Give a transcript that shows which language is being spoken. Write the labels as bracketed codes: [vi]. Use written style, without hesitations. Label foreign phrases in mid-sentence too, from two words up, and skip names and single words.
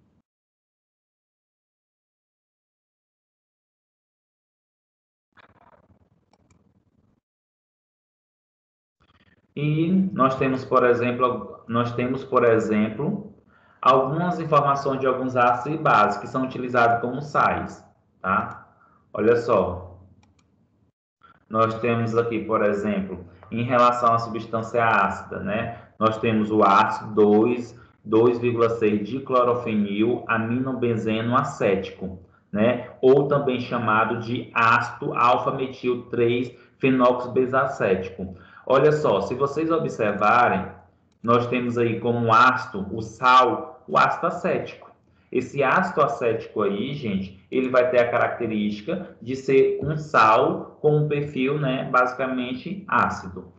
[pt] E nós temos, por exemplo, algumas informações de alguns ácidos e bases que são utilizados como sais, tá? Olha só, nós temos aqui, por exemplo, em relação à substância ácida, né? Nós temos o ácido 2,6 diclorofenil aminobenzeno acético, né? Ou também chamado de ácido alfa-metil 3 fenoxibenzacético. Olha só, se vocês observarem, nós temos aí como ácido o sal, o ácido acético. Esse ácido acético aí, gente, ele vai ter a característica de ser um sal com um perfil, né, basicamente ácido.